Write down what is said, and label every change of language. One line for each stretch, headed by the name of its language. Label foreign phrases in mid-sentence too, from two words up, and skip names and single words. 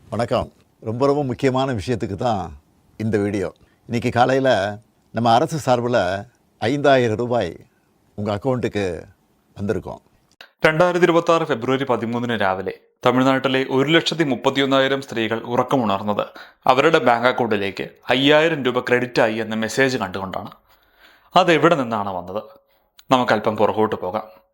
Tamil: வணக்கம். ரொம்ப முக்கியமான விஷயத்துக்கு தான் இந்த வீடியோ. இன்றைக்கி காலையில் நம்ம அரசு சார்பில் 5000 ரூபாய் உங்கள் அக்கவுண்டுக்கு வந்திருக்கும்.
Malayalam: 2026 ഫെബ്രുവരി 13 രാവിലെ തമിഴ്നാട്ടിലെ 1,31,000 സ്ത്രീകൾ ഉറക്കമുണർന്നത് അവരുടെ ബാങ്ക് അക്കൗണ്ടിലേക്ക് 5000 രൂപ ക്രെഡിറ്റ് ആയി എന്ന മെസ്സേജ് കണ്ടുകൊണ്ടാണ്. അതെവിടെ നിന്നാണ് വന്നത്? നമുക്കല്പം പുറകോട്ട് പോകാം.